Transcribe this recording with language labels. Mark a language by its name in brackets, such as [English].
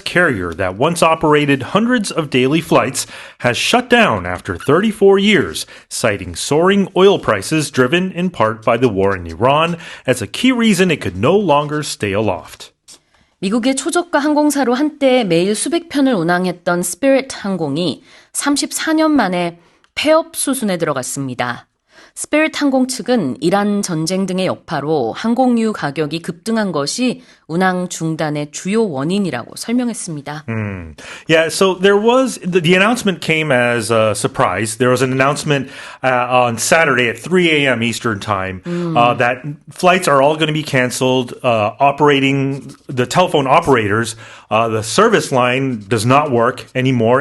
[English] carrier that once operated hundreds of daily flights, has shut down after 34 years, citing soaring oil prices driven in part by the war in Iran as a key reason it could no longer stay aloft. [Korean] 미국의 초저가 항공사로 한때 매일 수백 편을 운항했던 스피릿 항공이 34년 만에 폐업 수순에 들어갔습니다. 스피릿 항공 측은 이란 전쟁 등의 여파로 항공유 가격이 급등한 것이 운항 중단의 주요 원인이라고 설명했습니다. [English] Yeah, so there was, the announcement came as a surprise. There was an announcement on Saturday at 3 a.m. Eastern Time that flights are all going to be canceled. Operating, the telephone operators, the service line does not work anymore.